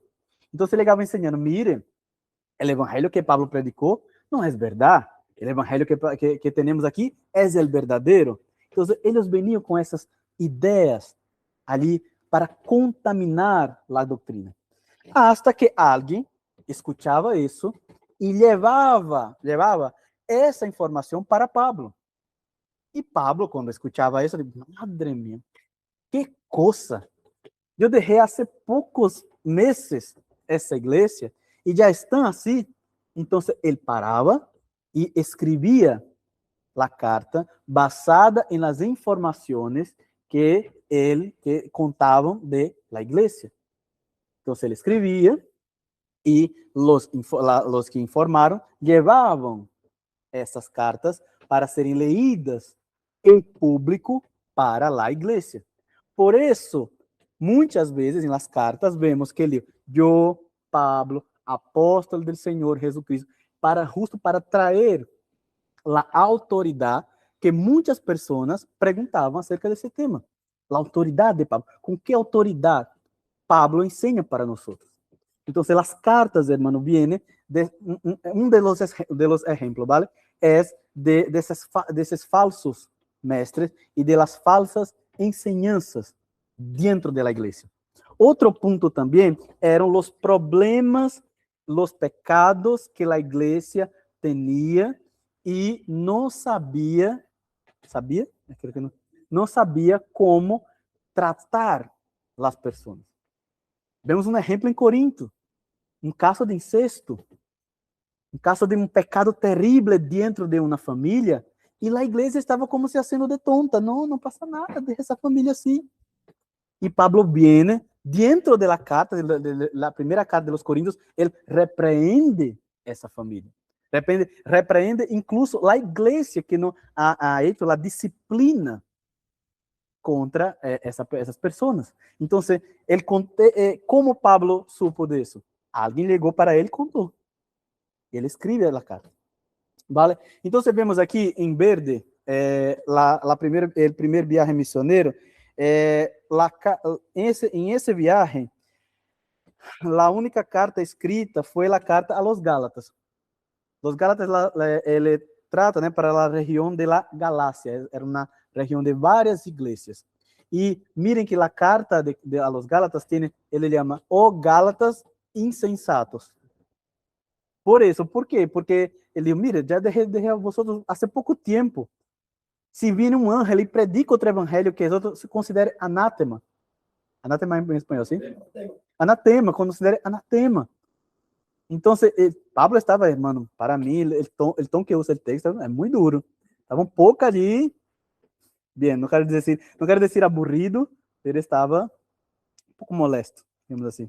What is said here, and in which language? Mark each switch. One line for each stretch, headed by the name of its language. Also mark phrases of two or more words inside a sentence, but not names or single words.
Portuguese: Então, se chegavam ensinando, mire, o evangelho que Pablo predicou não é verdade. O evangelho que temos aqui é o verdadeiro. Então, eles veniam com essas ideias ali para contaminar a doutrina.
Spanish: Hasta que alguém escuchaba eso y llevaba esa información para Pablo. Y Pablo, cuando escuchaba eso, dijo, madre mía, qué cosa. Yo dejé hace pocos meses esa iglesia y ya están así. Entonces él paraba y escribía la carta basada en las informaciones que contaban de la iglesia. Entonces él escribía y los que informaron llevaban
Portuguese: essas cartas para serem leídas em público para a igreja. Por isso, muitas vezes em
Spanish: las cartas
Portuguese: vemos que ele, eu, Pablo, apóstolo do Senhor Jesucristo, justo para trazer a autoridade que muitas pessoas perguntavam acerca desse tema. A autoridade de Pablo. Com que autoridade Pablo ensina para nós? Então, as cartas,
Spanish: hermano, vienen de de los ejemplos, ¿vale? Es de esos falsos mestres y de las falsas enseñanzas dentro de la iglesia. Otro punto también eran los problemas, los pecados que la iglesia tenía y no sabía, Creo que no sabía cómo tratar las personas.
Portuguese: Vemos um exemplo em Corinto, um caso de incesto, um caso de um pecado terrível dentro de uma família, e a igreja estava como se sendo de tonta, não passa nada, deixa essa família assim. E Pablo viene, dentro da carta, da primeira carta
Spanish: de los Coríntios,
Portuguese: ele repreende essa família. Repreende incluso a igreja que não
Spanish: ha hecho
Portuguese: a disciplina contra essas pessoas. Então, como Pablo supo disso? Alguém ligou para ele e contou. Ele escreve a carta. ¿Vale? Então, vemos aqui em verde o primeiro viagem missioneiro. Em esse viagem, a única carta escrita foi a carta
Spanish: a los Gálatas.
Portuguese: Los Gálatas, ele trata, né, para a região de la Galácia. Era uma região de várias igrejas. E
Spanish: miren que
Portuguese: a carta
Spanish: a los Gálatas tiene,
Portuguese: ele chama o Gálatas insensatos. Por isso, ¿por quê? Porque ele dijo, mire, já
Spanish: dejé a vosotros hace
Portuguese: pouco tempo. Se viene um ángel e predica outro evangelho
Spanish: que vosotros se considere
Portuguese: anátema. Anátema em espanhol, sim? Anatema, considere anatema. Então, Pablo estava, hermano, para mim, o tom que usa o texto é muito duro. Estava um pouco ali, bem, não quero dizer aburrido, ele estava um pouco molesto, digamos assim.